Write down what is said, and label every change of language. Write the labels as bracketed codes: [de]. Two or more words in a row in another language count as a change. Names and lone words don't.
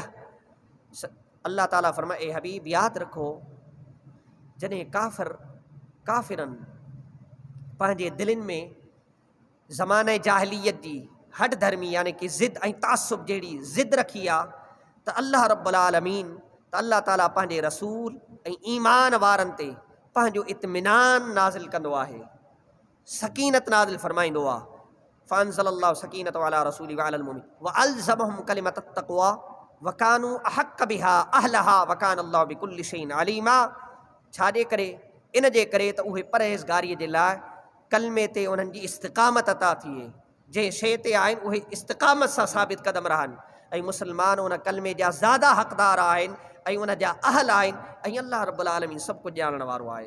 [sd] अल्लाह ताला फरमाए ए हबीब यादि रखो जॾहिं काफ़िरनि पंहिंजे दिलनि में ज़माने जाहिलियत जी हड धर्मी यानी कि ज़िद ऐं तासुब जहिड़ी ज़िद रखी आहे त [ar] الله رب العالمين [sd] त अल्लाह ताला पंहिंजे रसूल ऐं ईमान वारनि ते पंहिंजो इत्मिनान नाज़िल कंदो आहे, सकीनत नाज़िल फरमाईंदो आहे। [ar] فأنزل الله سكينته على رسوله وعلى المؤمنين وألزمهم كلمة التقوى وكانوا أحق بها وأهلها وكان الله بكل شيء عليما. [sd] छाजे करे? इन जे करे त उहे परहेज़गारीअ जे लाइ कलमे ते उन्हनि जी इस्तिक़ामत अता थिए, जंहिं शइ ते आहिनि उहे इस्तिक़ामत सां साबित क़दम रहनि ऐं मुस्लमान उन कलमे जा ज़्यादा हक़दार आहिनि ऐं उन जा अहल आहिनि ऐं [ar] الله رب العالمين [sd] सभु कुझु ॼाणण वारो आहे।